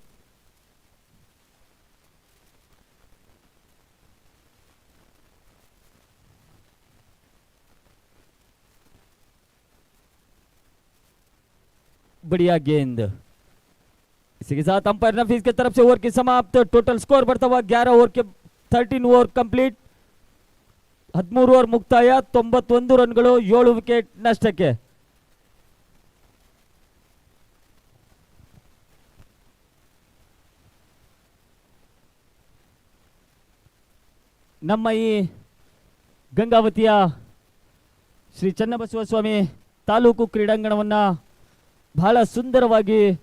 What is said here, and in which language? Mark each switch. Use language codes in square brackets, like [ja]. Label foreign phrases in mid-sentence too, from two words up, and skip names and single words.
[hi] बढ़िया गेंद, इसी के साथ अंपायर नफीस की तरफ से ओवर की समाप्त। [en] total score [hi] बढ़ता हुआ 11 ओवर के 13 [en] over complete, [hi] 13 [kn] ಓವರ್ ಮುಕ್ತಾಯ, 91 ರನ್ಗಳು, 7 ವಿಕೆಟ್ ನಷ್ಟಕ್ಕೆ. ನಮ್ಮ ಈ ಗಂಗಾವತಿಯ ಶ್ರೀ ಚನ್ನಬಸವ ಸ್ವಾಮಿ ತಾಲೂಕು ಕ್ರೀಡಾಂಗಣವನ್ನ ಬಹಳ ಸುಂದರವಾಗಿ,